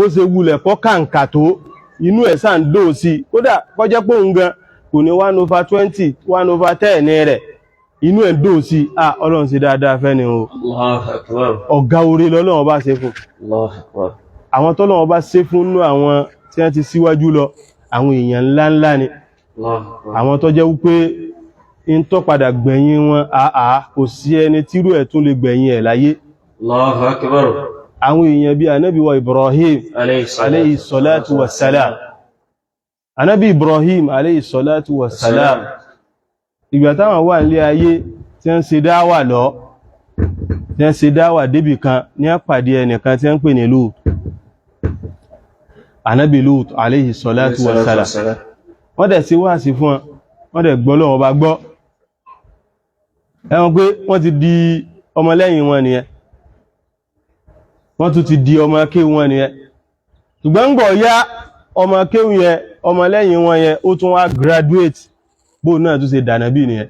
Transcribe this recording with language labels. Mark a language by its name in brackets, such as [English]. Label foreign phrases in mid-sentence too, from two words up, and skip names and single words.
[Yoruba] ṣe wulẹ̀ kó kàǹkà tó inú ẹ̀ sáà ń dùn sí kódà kọjẹ́ pé òun gan kò ní 1/20 1/10 ní rẹ̀ inú ẹ̀ dùn sí Ọlọ́run ṣe dáadáa fẹ́ ni o ọ̀gá oore lọ́lọ́run bá ṣe fún àwọn tọ́lọ́run bá ṣe fún nú àwọn tí wọ́n ti síwájú lọ àwọn èèyàn ńláńlá ni àwọn tó jẹ́ wípé in tó padà gbẹ̀yìn wọn kò sí ẹni tírú ẹ̀ tún lè gbẹ̀yìn ẹ̀ láyé àwọn èèyàn bí anábì wa Ibrahim [Arabic] عليه الصلاة والسلام [Yoruba] anábì Ibrahim [Arabic] عليه الصلاة والسلام [Yoruba] ìgbà táwọn wà nílé ayé tí ń ṣe dáwà lọ tí ń ṣe dáwà débì kan ní àpàdé ẹnìkan tí ń pè ní Lut anábì Lut [Arabic] عليه الصلاة والسلام [Yoruba] wọ́n dẹ̀ sí wáàsí fún wọ́n dẹ̀ gbọ́ lọ́wọ́ bá gbọ́ ẹwọ́n pé wọ́n ti di ọmọlẹ́yìn wọn nìyẹn wọ́n tún ti di ọmọ kéwù wọn nìyẹn ṣùgbọ́n ń gbọ́ yá ọmọ kéwù yẹn ọmọlẹ́yìn wọn yẹn ó tún wá graduate bó náà tún ṣe dànàbí nìyẹn